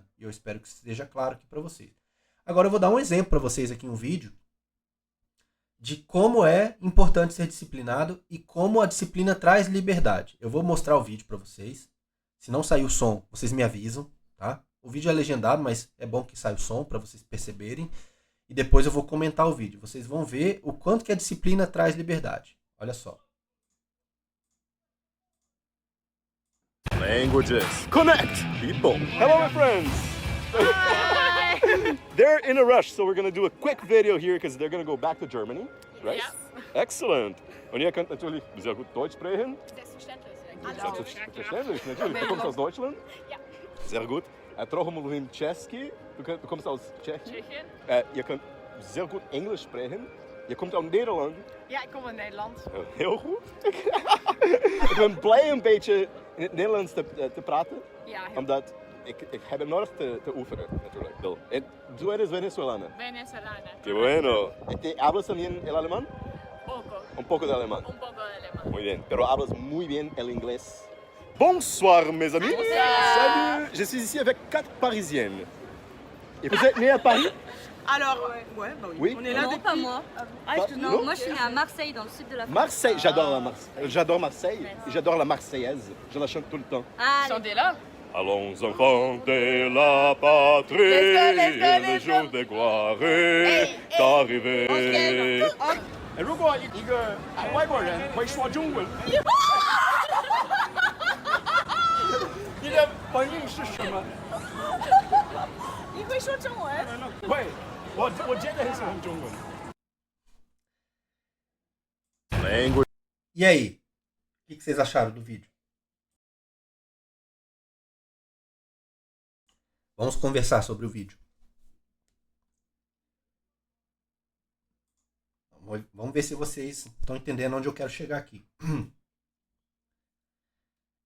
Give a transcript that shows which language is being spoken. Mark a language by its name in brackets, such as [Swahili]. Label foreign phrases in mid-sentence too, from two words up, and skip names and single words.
[Portuguese] E eu espero que esteja claro aqui para vocês. Agora eu vou dar um exemplo para vocês aqui, um vídeo de como é importante ser disciplinado e como a disciplina traz liberdade. Eu vou mostrar o vídeo para vocês. Se não sair o som, vocês me avisam, tá? O vídeo é legendado, mas é bom que saia o som para vocês perceberem. E depois eu vou comentar o vídeo. Vocês vão ver o quanto que a disciplina traz liberdade. Olha só. [English] Languages. Connect, people. Hello, my friends. They're in a rush, so we're going to do a quick video here because they're going to go back to Germany, right? [German] Ja. Excellent. Und ihr könnt natürlich sehr gut Deutsch sprechen. Selbstverständlich. Selbstverständlich, natürlich. Du kommst aus Deutschland? Ja. Sehr gut. [Polish] Trochę mówimy czeski. [German] Du kommst aus Tschechien. Tschechien? [Dutch] Je kunt [German] sehr gut Englisch sprechen. [Dutch] Je komt uit Nederland. Ja, ik kom uit Nederland. Heel goed. Ik ben blij een beetje in het Nederlands te praten. Ja, heel Omdat ik heb het nodig te oefenen, natuurlijk. [Spanish] En tú eres venezolana. venezolana. Qué bueno. ¿Te hablas también el alemán? Poco. Un poco de alemán. Un poco de alemán. Muy bien. Pero hablas muy bien el inglés. [French] Bonsoir, mes amis. Salut. Je suis ici avec 4 Parisiennes. Et vous êtes nés à Paris? Alors, ouais, bah oui. Oui. On est là Non, depuis... pas moi. Non. Non, moi je suis née à Marseille, dans le sud de la France. Marseille, j'adore Marseille. Et j'adore la Marseillaise. Je la chante tout le temps. Ah, Chantez là. Allons enfants de la patrie, le jour de gloire est arrivé. [Chinese] 如果一个外国人会说中文，你的本意是什么？你会说中文？会，我真的很喜欢中文。Language. [Portuguese] E aí? O que vocês acharam do vídeo? Vamos conversar sobre o vídeo. Vamos ver se vocês estão entendendo onde eu quero chegar aqui.